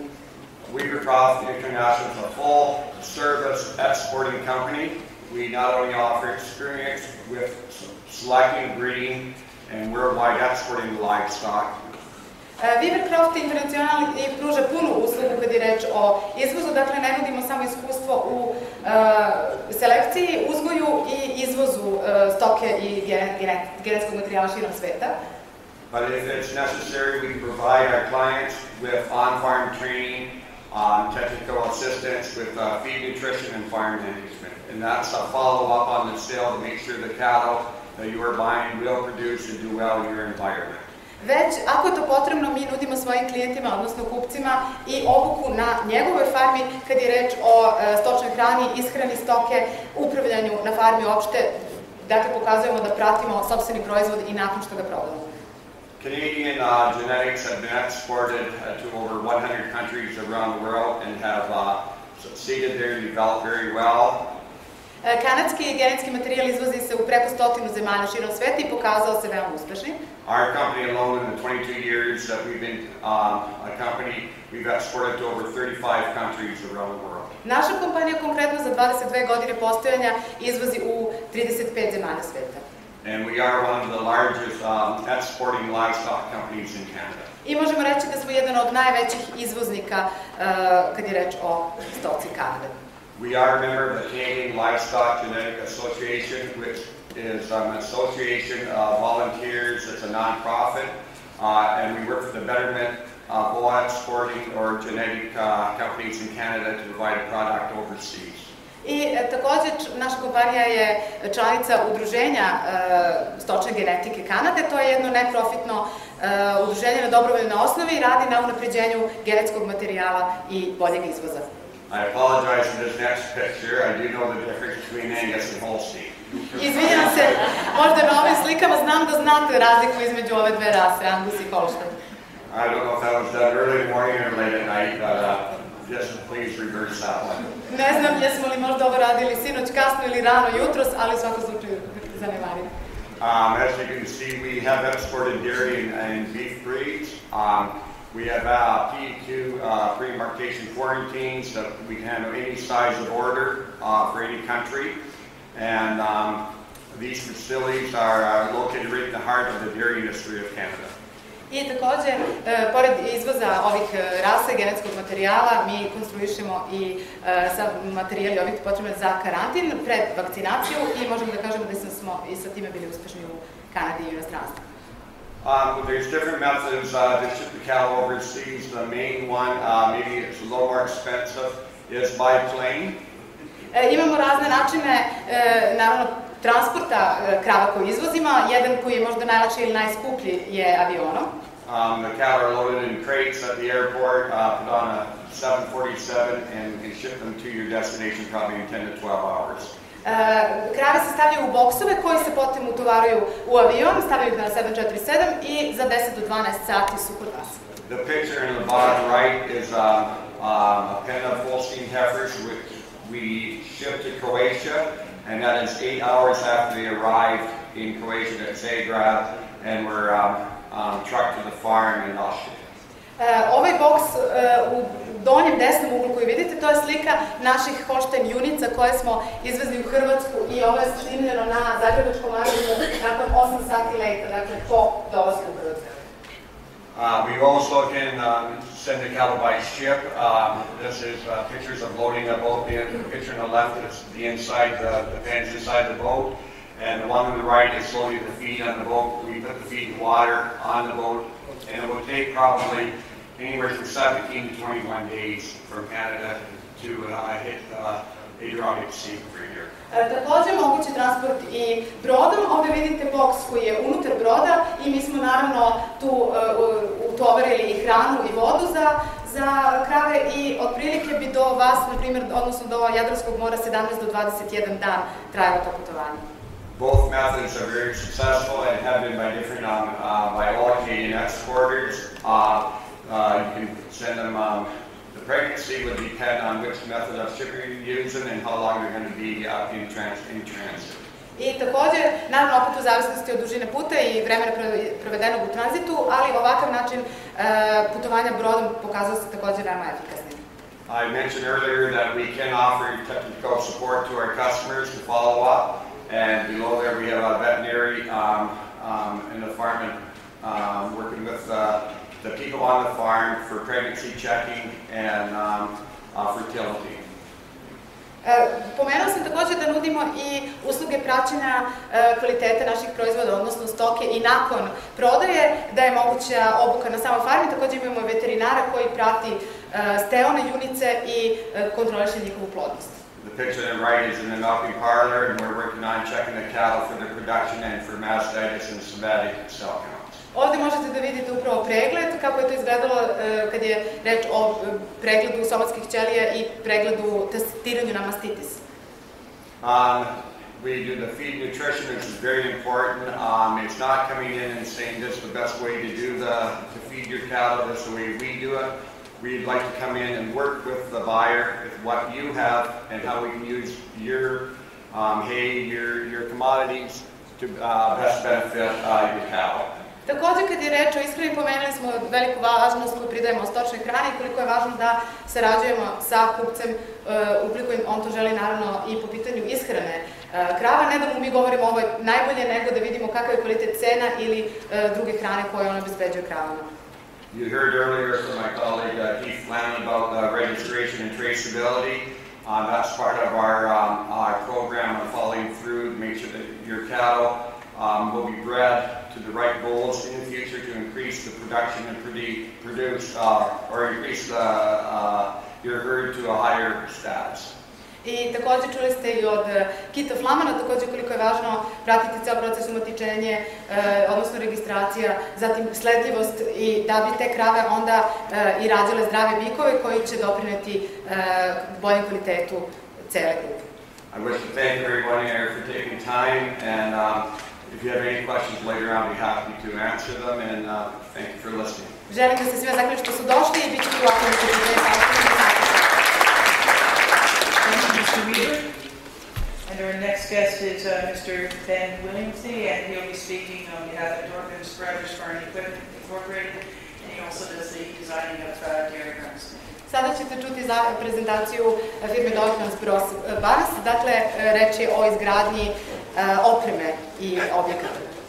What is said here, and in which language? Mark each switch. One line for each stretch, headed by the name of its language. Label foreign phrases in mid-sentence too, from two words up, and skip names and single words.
English: Weaver Croft International is a full-service exporting company. We not only offer experience with selecting, breeding, and worldwide exporting livestock.
Serbian: Weaver Croft International pruža punu uslugu kad je reč o izvozu, dakle ne nudimo samo iskustvo u selekciji, uzgoju i izvozu stoke i genetskog materijala širom sveta.
English: But if it's necessary, we can provide our clients with on-farm training, technical assistance with feed nutrition and farm management. And that's a follow-up on the sale to make sure the cattle that you are buying will produce and do well in your environment.
Serbian: Već, ako je to potrebno, mi nudimo svojim klijentima, odnosno kupcima, i obuku na njegovoj farmi kad je reč o stočnoj hrani, ishrani stoke, upravljanju na farmi uopšte. Dakle, pokazujemo da pratimo sopstveni proizvod i nakon što ga prodamo.
English: Canadian genetics have been exported to over 100 countries around the world and have succeeded there and developed very well.
Serbian: Kanadski genetski materijal izvozi se u preko 100 zemalja širom sveta i pokazao se veoma uspešnim.
English: Our company alone, in the 22 years that we've been a company, we've exported to over 35 countries around the world.
Serbian: Naša kompanija konkretno za 22 godine postojanja izvozi u 35 zemalja sveta.
English: And we are one of the largest exporting livestock companies in Canada.
Serbian: I možemo reći da smo jedan od najvećih izvoznika kad je reč o stoci Kanade.
English: We are a member of the Canadian Livestock Genetic Association, which is an association of volunteers. It's a non-profit, and we work for the betterment of all exporting or genetic companies in Canada to provide a product overseas.
Serbian: I također naša kompanija je članica udruženja stočne genetike Kanade. To je jedno neprofitno udruženje na dobrovoljnoj osnovi i radi na unapređenju genetskog materijala i boljeg izvoza.
English: I apologize apologize for this next picture. I do know the difference between Angus and Holstein.
Serbian: Izvinjam se, možda na ovim slikama znam da znate razliku između ove dve rase, Angus i Holstein.
English: I don't know if that was done early in the morning or late at night, but just please reverse that one.
Serbian: Ne znam jesmo li možda ovo radili sinoć kasno ili rano jutros, ali u svakom slučaju zanemarimo.
English: As you can see, we have exported dairy and beef breeds. We have PEQ pre-embarkation quarantines that we can handle any size of order for any country. And these facilities are located right in the heart of the dairy industry of Canada.
Serbian: I takođe, pored izvoza ovih rasa genetskog materijala, mi konstruišemo i materijali ovih potrebne za karantin pred vakcinaciju i možemo da kažemo da smo i sa time bili uspešni u Kanadi i u inostranstvu.
English: There's different methods to ship the cattle overseas. The main one, maybe it's a little more expensive, is by plane.
Serbian: Imamo razne načine, naravno, transporta krava koje izvozimo. Jedan koji je možda najlakši ili najskuplji je avionom.
English: The cattle are loaded in crates at the airport, put on a 747 and ship them to your destination probably in 10 to 12 hours.
Serbian: Krave se stavljaju u boksove koji se potom utovaraju u avion, stavljaju ih na 747 i za 10 do 12 sati su kod vas.
English: The picture in the bottom right is a pen of Holstein heifers which we ship to Croatia, and that is 8 hours after they arrived in Croatia at Zagreb and were trucked to the farm in Austria.
Serbian: Ovaj boks u donjem desnom uglu koji vidite, to je slika naših Holstein junica koje smo izvezli u Hrvatsku i ovo je snimljeno na zagrebačkom aerodromu nakon 8 sati leta, dakle po dolasku u Hrvatsku.
English: We also can send the cattle by ship. This is pictures of loading a boat. The picture on the left is the inside, the fence inside the boat, and the one on the right is loading the feed on the boat. We put the feed and water on the boat, and it will take probably anywhere from 17 to 21 days from Canada to hit Adriatic Sea for a year.
Serbian: Takođe mogući transport i brodom. Ovde vidite boks koji je unutar broda i mi smo naravno tu utovarili i hranu i vodu za krave i otprilike bi do vas, na primjer, odnosno do Jadranskog mora 17 do 21 dan trajalo to putovanje.
English: Both methods are very successful and have been by different by all Canadian exporters. You can send them. The pregnancy would depend on which method of shipping you're using and how long they're going to be in transit.
Serbian: I takođe, naravno, opet u zavisnosti od dužine puta i vremena provedenog u tranzitu, ali ovakav način putovanja brodom pokazao se takođe veoma efikasnim.
English: I mentioned earlier that we can offer technical support to our customers to follow up, and below there we have a veterinary in the farm and working with the people on the farm for pregnancy checking and fertility.
Serbian: Pomenuo sam takođe da nudimo i usluge praćenja kvalitete naših proizvoda, odnosno stoke i nakon prodaje, da je moguća obuka na samoj farmi. Takođe imamo veterinara koji prati steone junice i kontroliše njihovu plodnost.
English: The picture on the right is in the milking parlor, and we're working on checking the cattle for their production and for mastitis and somatic cell counts.
Serbian: Ovde možete da vidite upravo pregled, kako je to izgledalo kad je reč o pregledu somatskih ćelija i pregledu testiranju na mastitis.
English: We do the feed nutrition, which is very important. It's not coming in and saying this is the best way to feed your cattle, this is the way we do it. We'd like to come in and work with the buyer with what you have and how we can use your hay, your commodities to best benefit your cattle.
Serbian: Takođe, kad je reč o ishrani, pomenuli smo veliku važnost koju pridajemo stočnoj hrani i koliko je važno da sarađujemo sa kupcem ukoliko on to želi, naravno, i po pitanju ishrane krava. Ne da mu mi govorimo ovo je najbolje, nego da vidimo kakav je kvalitet cena ili druge hrane koje on obezbeđuje kravama.
English: You heard earlier from my colleague Keith Flann about registration and traceability. That's part of our program of following through to make sure that your cattle will be bred to the right bulls in the future to increase the production and produce or increase your herd to a higher status.
Serbian: I takođe čuli ste i od Kita Flamana, takođe koliko je važno pratiti ceo proces umatičenje, odnosno registracija, zatim sledljivost i da bi te krave onda i rađale zdrave bikove koji će doprineti boljem kvalitetu cele grupe.
English: I wish to thank everyone here for taking time, and if you have any questions later on, I'll be happy to answer them, and thank you for listening.
Serbian: Želim da se svima zahvalim što su došli i bit ću ovako na pitanje.
English: Thank you, Mr. Weaver. And our next guest is Mr. Ben Williamsey, and he'll be speaking on behalf of Novom Sadu Farm Equipment Incorporated, and he also does the designing of dairy farms.
Serbian: Sada ćete čuti prezentaciju firme Novom Sadu, dakle reč je o izgradnji opreme i objekata.